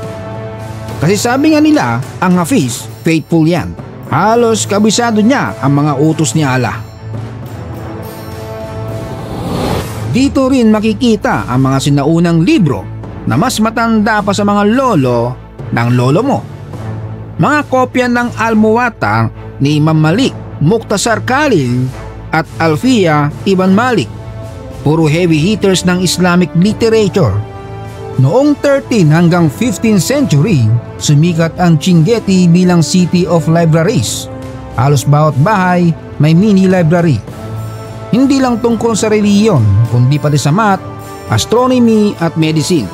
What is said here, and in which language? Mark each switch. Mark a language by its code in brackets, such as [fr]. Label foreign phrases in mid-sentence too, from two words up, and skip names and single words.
[tl] Kasi sabi nga nila, ang hafiz, faithful yan. Halos kabisado niya ang mga utos ni Allah. Dito rin makikita ang mga sinaunang libro na mas matanda pa sa mga lolo ng lolo mo. Mga kopya ng Al-Muwatta ni Imam Malik, Mukhtasar Khalil at Alfiya Ibn Malik. Puro [en] heavy hitters [tl] ng [en] Islamic literature. [tl] Noong 13 hanggang 15th century, sumikat ang Chinguetti bilang [en] city of libraries. [tl] Halos bawat bahay may [en] mini library. [tl] Hindi lang tungkol sa reliyon, kundi pati sa math, astronomy at medicine.